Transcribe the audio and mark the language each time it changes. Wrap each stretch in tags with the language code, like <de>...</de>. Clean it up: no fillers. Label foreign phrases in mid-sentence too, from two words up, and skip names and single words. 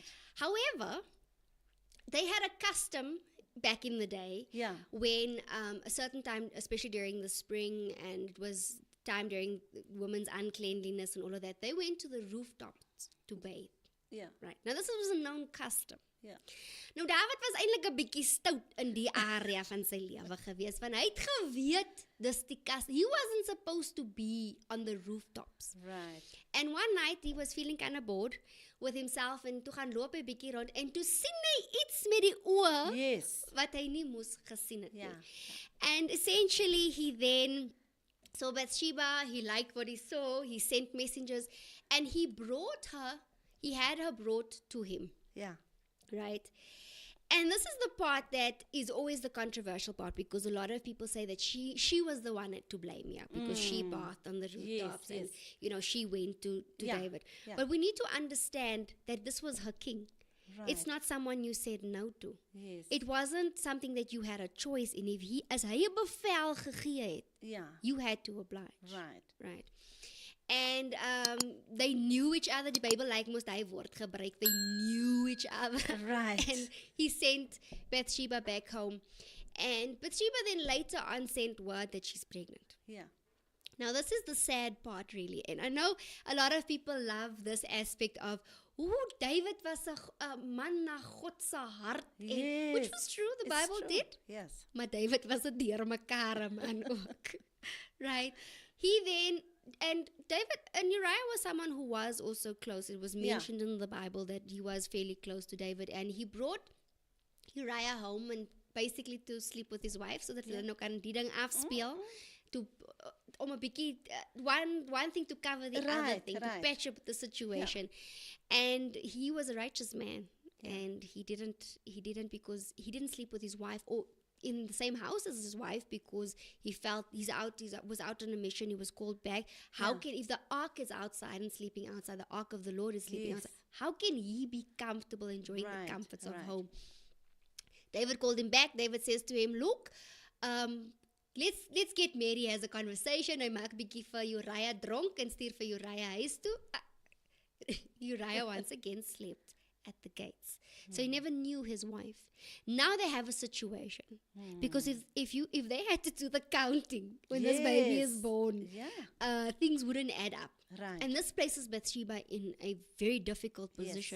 <en>However, they had a custom back in the day when a certain time, especially during the spring, and it was time during women's uncleanliness and all of that, they went to the rooftops to bathe. Yeah. Right. Now, this was a known custom. Yeah.</en> <af>Nou, David was eintlik 'n bietjie stout in die area van sy lewe gewees, want hy het geweet dis die custom.</af> <en>He wasn't supposed to be on the rooftops. Right. And one night he was feeling kind of bored with himself</en> <af>en toe gaan loop hy bietjie rond en toe sien hy iets met die oë</af> <en>Yes.</en> <af>wat hy nie moes gesien het nie.</af> <en>Yeah. And essentially he then saw Bathsheba, he liked what he saw, he sent messengers and he had her brought to him, Yeah. right? And this is the part that is always the controversial part, because a lot of people say that she was the one to blame, because she bathed on the rooftops and she went to David. Yeah. But we need to understand that this was her king. Right. It's not someone you said no to. Yes. It wasn't something that you had a choice in.</en> <af>As hy 'n bevel gegee het,</af> <en>Yeah. you had to oblige. Right. And they knew each other.</en> <af>Die Bybel lyk mos daai woord gebruik.</af> <en>They knew each other. Right. And he sent Bathsheba back home. And Bathsheba then later on sent word that she's pregnant. Yeah. Now, this is the sad part, really. And I know a lot of people love this aspect of, David was</en> <af>'n man na God se hart.</af> <en>Yes. Which was true, the It's Bible true. did. Yes.</en> <af>Maar David was 'n deurmekaar man ook.</af> <en>Right? And David and Uriah was someone who was also close. It was mentioned in the Bible that he was fairly close to David. And he brought Uriah home and basically to sleep with his wife so that</en> <af>hulle nou kan die ding afspeel. Om 'n bietjie</af> <en>one thing to cover the other thing, to patch up the situation. And he was a righteous man. And he didn't because he didn't sleep with his wife or in the same house as his wife, because he felt he was out on a mission. He was called back. If the ark is outside and sleeping outside, the ark of the Lord is sleeping outside, how can he be comfortable enjoying the comforts of home? David called him back. David says to him, look, let's get married. He has a conversation.</en> <af>Hy maak bietjie vir Uriah dronk en stuur vir Uriah huis toe.</af> <en>Uriah once again slept at the gates. So he never knew his wife. Now they have a situation. Because if they had to do the counting when this baby is born, things wouldn't add up. Right. And this places Bathsheba in a very difficult position.</en>